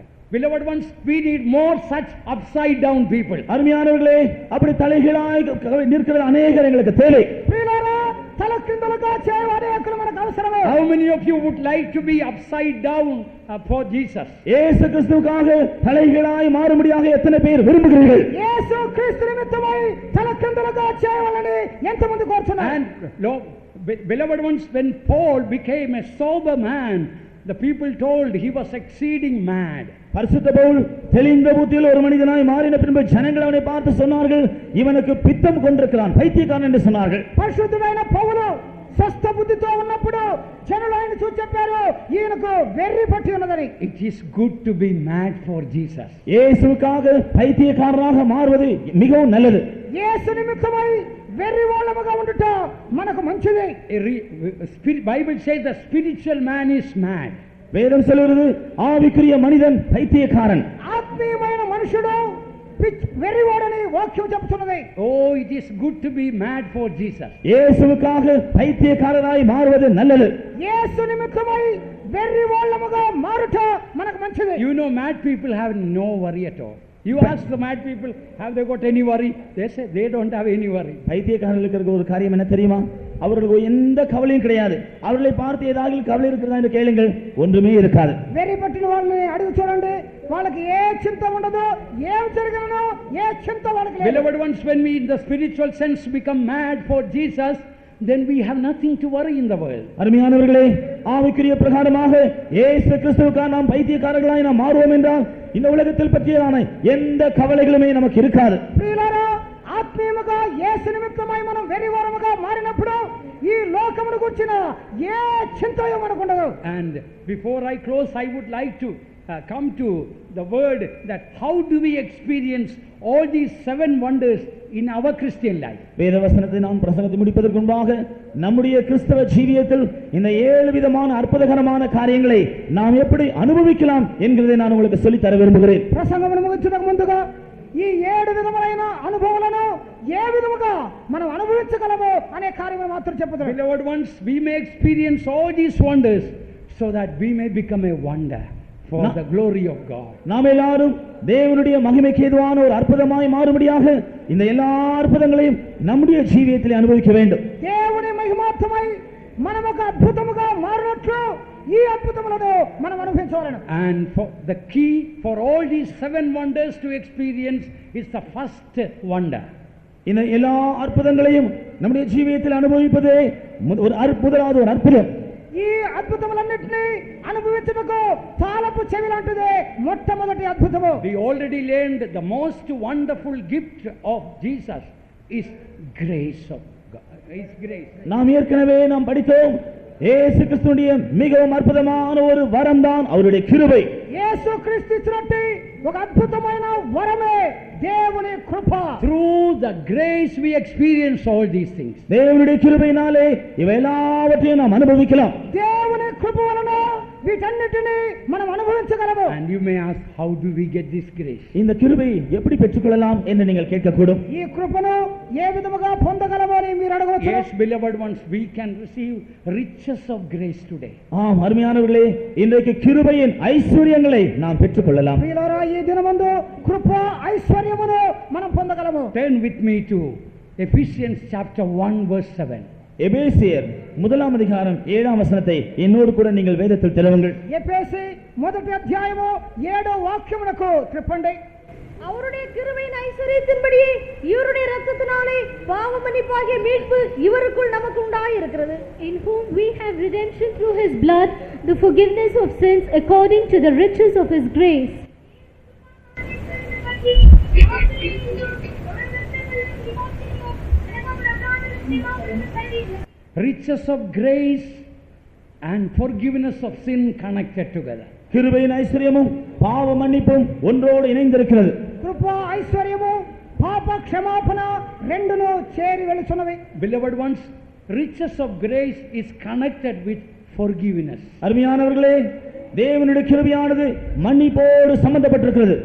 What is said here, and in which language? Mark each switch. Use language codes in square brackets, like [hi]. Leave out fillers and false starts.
[en] Beloved ones, we need more such upside down people. [ta] அருமையானவர்களே, அப்படி தலைகீழாக நிற்கிற அநேகர் எங்களுக்கு தேவை. [te] తలకిందులుగా చేయవారు మనకు అవసరమే. [en] How many of you would like to be upside down for Jesus? [ta] இயேசு கிறிஸ்துவுக்காக தலைகீழாய் மாறும்படியாக எத்தனை பேர் விரும்புகிறீர்கள்? [te] యేసు క్రీస్తు నిమిత్తమై తలకిందులుగా చేయవాలని ఎంతమంది కోరుతున్నారు? [en] And beloved ones, when Paul became a sober man, the people told he was exceeding mad. [ta] பரிசுத்த பவுல் தெளிந்த புத்தியில் ஒரு மனிதனாய் மாறின பின்பு ஜனங்கள் அவனை பார்த்து சொன்னார்கள், இவனுக்கு பித்தம் கொண்டிருக்கிறான், பைத்தியக்காரன் என்று சொன்னார்கள். [te] పరిశుద్ధమైన పౌలు స్వస్థ బుద్ధితో ఉన్నప్పుడు జనులు ఆయన చూసి చెప్పారు, ఈయనకు వెర్రి పట్టి ఉన్నదని. [en] It is good to be mad for Jesus. [ta] இயேசுவுக்காக பைத்தியக்காரராக மாறுவது மிகவும் நல்லது. [te] యేసు నిమిత్తమై వెర్రి వాళ్ళముగా ఉండుట మనకు మంచిది. [en] Bible says the spiritual man is mad. [ta] வேதம் சொல்கிறது ஆவிக்குரிய மனிதன் பைத்தியக்காரன். [te] ఆత్మీయమైన మనుషుడు వెర్రివాడని వాక్యం చెప్తున్నది. [en] Oh, it is good to be mad for Jesus. [ta] இயேசுவுக்காக பைத்தியக்காரராய் மாறுவது நல்லது. [te] యేసు నిమిత్తమై వెర్రి వాళ్ళముగా మారుట మనకు మంచిది. [en] You know, mad people have no worry at all. You ask the mad people, have they got any worry? They say they don't have any worry. [ta] பைத்தியக்காரர்களுக்கு இருக்கிற ஒரு காரியம் என்ன தெரியுமா? அவர்களுக்கு எந்த கவலையும் கிடையாது. அவர்களை பார்த்து ஏதாவது கவலை இருக்கிறதா என்று கேளுங்கள், ஒன்றுமே இருக்காது. [te] వెర్రి పట్టిన వాళ్ళని అడిగి చూడండి, వాళ్ళకి ఏ చింత ఉండదు, ఏం జరిగినో ఏ చింత వాళ్ళకి లేదు. [en] Beloved ones, when we in the spiritual sense become mad for Jesus, then we have nothing to worry in the world. [ta] அருமையானவர்களே, ஆவிக்குரிய பிரகாரமாக இயேசு கிறிஸ்துவுக்காக நாம் பைத்தியக்காரர்களாய் நாம் மாறுவோம் என்றால் இந்த உலகத்தில் பற்றியதான எந்த கவலைகளுமே நமக்கு இருக்காது. [te] ప్రియులారా, ఆత్మీయముగా యేసు నిమిత్తమై మనం వెర్రివారముగా మారినప్పుడు ఈ లోకమును గురించిన ఏ చింతయో మనకు ఉండదు. [en] And before I close, I would like to come to the word that how do we experience all these 7 wonders in our Christian life. [ta] வேதவசனத்தை நாம் பிரசங்கத்தை முடிப்பதற்கு முன்பாக நம்முடைய கிறிஸ்தவ ஜீவியத்தில் இந்த 7 விதமான அற்புதகரமான காரியங்களை நாம் எப்படி அனுபவிக்கலாம் என்கிறதை நான் உங்களுக்கு சொல்லித் தர விரும்புகிறேன். [te] ప్రసంగమును ముగించడానికి ముందుగా ఈ 7 విధములైన అనుభవాలను ఏ విధముగా మనం అనుభవించగలమో అనే కార్యమును మాత్రం చెప్పుదాం. [en] Beloved ones, we may experience all these wonders so that we may become a wonder for the glory of God. [ta] நாம் எல்லாரும் தேவனுடைய மகிமைக்கு ஏதுவான ஒரு அற்புதமாய் மாறும்படியாக இந்த எல்லா அற்புதங்களையும் நம்முடைய ஜீவியத்திலே அனுபவிக்க வேண்டும். [te] దేవుని మహిమార్థమై మనం ఒక అద్భుతముగా మారినట్లు ఈ అద్భుతములను మనం అనుభవించాలను. [en] And for the key for all these 7 wonders to experience is the first wonder. [ta] இந்த எல்லா அற்புதங்களையும் நம்முடைய ஜீவியத்தில் அனுபவிப்பதே முதலாவது ஒரு அற்புதம். [te] ఈ అద్భుతములన్నిటినీ అనుభవించుటకు తాళపు చెవి లాంటిదే మొట్టమొదటి అద్భుతము. [en] We already learned the most wonderful gift of Jesus is grace of God. Is grace. [ta] நாம் ஏற்கனவே நாம் படித்தோம், இயேசு கிறிஸ்துவின் மிகவும் அற்புதமான ஒரு வரம் தான் அவருடைய கிருபை. [te] యేసు క్రీస్తు ఇచ్చినట్టు ఒక అద్భుతమైన వరమే దేవుని కృప. [en] Through the grace we experience all these things. [ta] தேவனுடைய கிருபையினாலே இவை எல்லாவற்றையும் நாம் அனுபவிக்கலாம். [te] దేవుని కృప వలన వీటన్నిటిని మనం అనుభవించగలము. [en] And you may ask, how do we get this grace? [ta] இந்த கிருபை எப்படி பெற்றுக்கொள்ளலாம் என்று நீங்கள் கேட்கக்கூடும். [te] ఈ కృపను ఏ విధముగా పొందగలమో అని మీరు అడగవచ్చు. [en] Yes, beloved ones, we can receive riches of grace today. [ta] ஆம் அருமையானவர்களே, இன்றைக்கு கிருபையின் ஐஸ்வர்யங்களை நாம் பெற்றுக்கொள்ளலாம். [te] ప్రియులారా, ఈ దినమందు కృప ఐశ్వర్యమును మనం పొందగలము. [en] Turn with me to Ephesians chapter 1 verse 7. [ta] எபேசியர் 1 அதிகாரம் 7 வசனத்தை என்னோடு கூட நீங்கள் வேதத்தில் திறவுங்கள். [te] ఎఫెసీ 1 అధ్యాయము 7వ వాక్యమునకు త్రిప్పండి. [ta] அவருடைய கிருபையின் ஐஸ்வரியத்தின்படியே இவருடைய இரத்தத்தினாலே பாவ மன்னிப்பாகிய மீட்பு இவருக்குள் நமக்கு உண்டாயிருக்கிறது. [en] In whom we have redemption through his blood, the forgiveness of sins according to the riches of his grace. Riches of grace and forgiveness of sin connected together. [ta] கிருபையின் ஐஸ்வரியமும் பாவ மன்னிப்பும் ஒன்றோடு இணைந்திருக்கிறது. [te] కృప ఐశ్వర్యము పాప క్షమాపణ రెండును చేరి వెలుచున్నవి. [en] Beloved ones, riches of grace is connected with forgiveness. [ta] அருமையானவர்களே, தேவனுடைய கிருபையானது மன்னிப்போடு சம்பந்தப்பட்டிருக்கிறது.